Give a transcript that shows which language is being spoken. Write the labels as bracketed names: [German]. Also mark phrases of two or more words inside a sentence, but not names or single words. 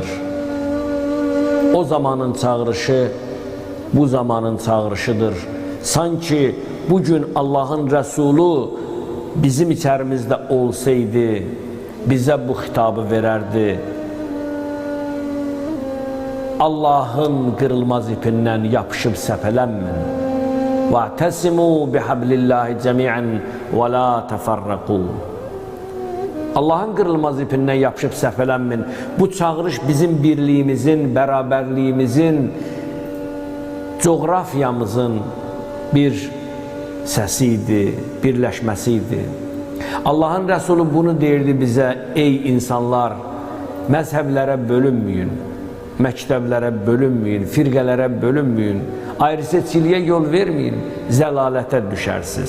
[Azerbaijani] O zamanın çağırışı bu zamanın çağırışıdır. Sanki bugün Allahın Rəsulu bizim içərimizdə olsaydı, bizə bu xitabı verərdi. Allahın qırılmaz ipindən yapışıb səpələnmin. [Arabic] وَاَعْتَسِمُوا بِحَبْلِ اللّٰهِ جَمِيعًا وَلَا تَفَرَّقُوا. [Azerbaijani] Allahın qırılmaz ipindən yapışıb səpələnmin. Bu çağırış bizim birliyimizin, bərabərliyimizin, coğrafiyamızın bir səsi idi, birləşməsi idi. Allahın Rəsulü bunu deyirdi bizə, ey insanlar, məzhəblərə bölünməyin, məktəblərə bölünməyin, firqələrə bölünməyin, ayrı-seçkiliyə yol verməyin, zəlalətə düşərsiniz.